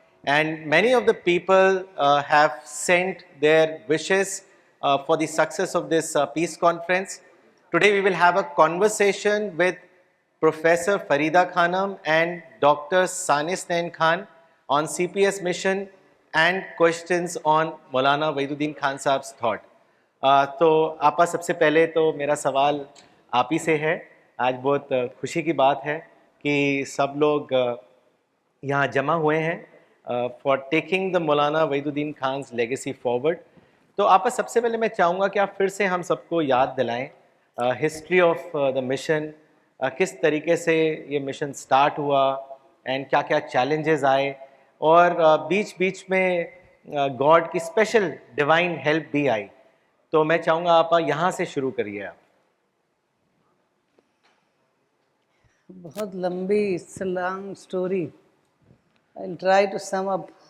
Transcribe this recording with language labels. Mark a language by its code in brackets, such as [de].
[en] And many of the people have sent their wishes for the success of this peace conference. Today we will have a conversation with Professor Farida Khanam and Dr. Sanis Nain Khan on CPS mission and questions on Maulana Waiduddin Khan Sahab's thought. [ur] تو آپا سب سے پہلے تو میرا سوال آپ ہی سے ہے. آج بہت خوشی کی بات ہے کہ سب لوگ یہاں جمع ہوئے ہیں [en] For taking the Maulana Wahiduddin Khan's legacy forward. [ur] تو آپا سب سے پہلے میں چاہوں گا کہ آپ پھر سے ہم سب کو یاد دلائیں [en] history of the mission, [ur] کس طریقے سے یہ مشن سٹارٹ ہوا اینڈ کیا کیا چیلنجز آئے, اور بیچ بیچ میں گاڈ کی اسپیشل ڈیوائن ہیلپ بھی آئی. تو میں چاہوں گا آپ یہاں سے شروع کریے. آپ بہت لمبی [en] it's a long story. I'll try to sum up.